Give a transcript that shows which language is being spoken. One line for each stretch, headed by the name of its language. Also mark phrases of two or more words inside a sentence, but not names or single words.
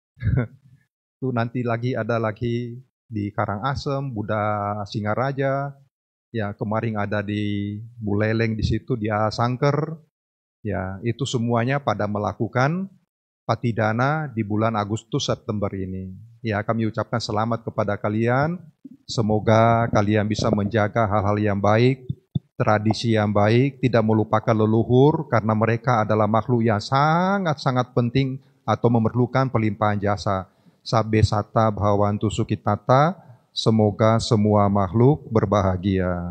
Indonesian: Itu nanti ada lagi di Karangasem, Buddha Singaraja, ya kemarin ada di Buleleng di situ, di Sangker, ya itu semuanya pada melakukan patidana di bulan Agustus September ini. Ya kami ucapkan selamat kepada kalian, semoga kalian bisa menjaga hal-hal yang baik, tradisi yang baik, tidak melupakan leluhur karena mereka adalah makhluk yang sangat-sangat penting atau memerlukan pelimpahan jasa.
Pali: Sabbe sata bhavantu sukhitata,
Indonesian: semoga semua makhluk berbahagia.